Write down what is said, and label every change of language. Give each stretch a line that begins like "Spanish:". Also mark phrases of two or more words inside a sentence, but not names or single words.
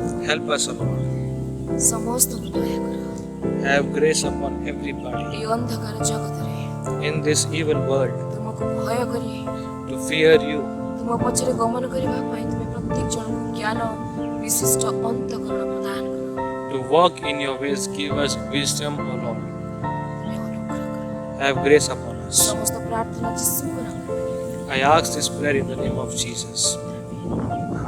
English: Help us, O Lord.
Odia: ସମସ୍ତଙ୍କୁ ଦୟା କର।
English: Have grace upon everybody
Odia: ଏହି ଅନ୍ଧକାର ଜଗତରେ
English: in this evil world.
Odia: ତୁମକୁ ଭୟ କରି
English: To fear you,
Odia: ତୁମ ପଛରେ ଗମନ କରିବା ପାଇଁ ତୁମେ ପ୍ରତ୍ୟେକ ଜଣଙ୍କୁ ଜ୍ଞାନ ବିଶିଷ୍ଟ ଅନ୍ତଃକରଣ ପ୍ରଦାନ କର।
English: to walk in your ways. Give us wisdom, O Lord.
Odia: ତୁମେ ଅନୁଗ୍ରହ କର।
English: Have grace upon us.
Odia: ସମସ୍ତ ପ୍ରାର୍ଥନା ଯୀଶୁଙ୍କ ନାମରେ।
English: I ask this prayer in the name of Jesus.